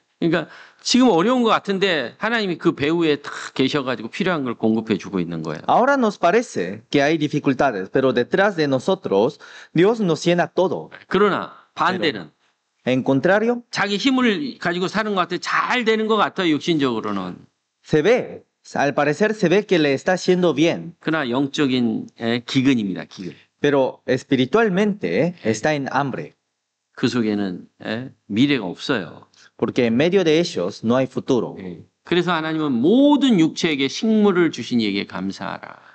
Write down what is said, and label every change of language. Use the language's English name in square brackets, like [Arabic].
[Korean] 그러니까 지금 어려운 것 같은데 하나님이 그 배후에 다 계셔가지고 필요한 걸 공급해 주고 있는 거예요. [Spanish] Ahora nos parece que hay dificultades, pero detrás de nosotros, Dios nos llena todo. [Korean] 그러나 반대는 [Spanish] En contrario, [Korean] 자기 힘을 가지고 사는 것 같아 잘 되는 것 같아요. 육신적으로는. [Spanish] al parecer se ve que le está yendo bien, [Korean] 그러나 영적인 기근입니다. 기근. [Spanish] pero espiritualmente está en hambre, [Korean] 그 속에는 미래가 없어요. [Spanish] porque en medio de ellos no hay futuro. [Korean] 그래서 하나님은 모든 육체에게 식물을 주신 이에게 감사하라.